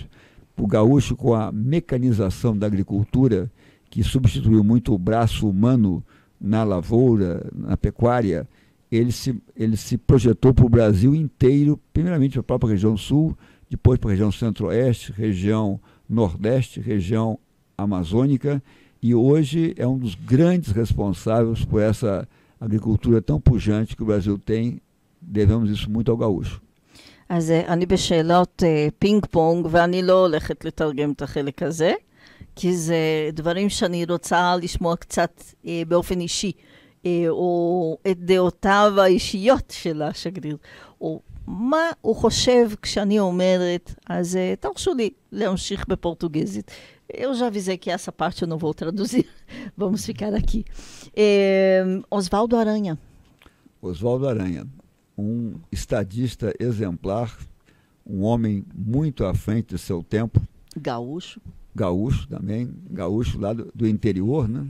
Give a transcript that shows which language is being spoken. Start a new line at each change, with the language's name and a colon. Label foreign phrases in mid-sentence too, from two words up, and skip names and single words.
Portuguese: O gaúcho, com a mecanização da agricultura, que substituiu muito o braço humano na lavoura, na pecuária, ele se projetou para o Brasil inteiro, primeiramente para a própria região sul, depois para a região centro-oeste, região nordeste, região amazônica, e hoje é um dos grandes responsáveis por essa agricultura tão pujante que o Brasil tem. devemos isso muito ao gaúcho.
Hebrew: אז אני בשאלות פינג פונג, ואני לא הולכת לתרגם את החלק הזה, כי זה דברים שאני רוצה לשמוע קצת באופן אישי, או את דעותיו האישיות של השגריר, או מה הוא חושב כשאני אומרת, אז תרשו לי להמשיך בפורטוגזית.
Portuguese: Eu já avisei que essa parte eu não vou traduzir. Vamos ficar aqui. Oswaldo Aranha. Oswaldo Aranha, um estadista exemplar, um homem muito à frente do seu tempo. Gaúcho. Gaúcho também, gaúcho lá do interior, né?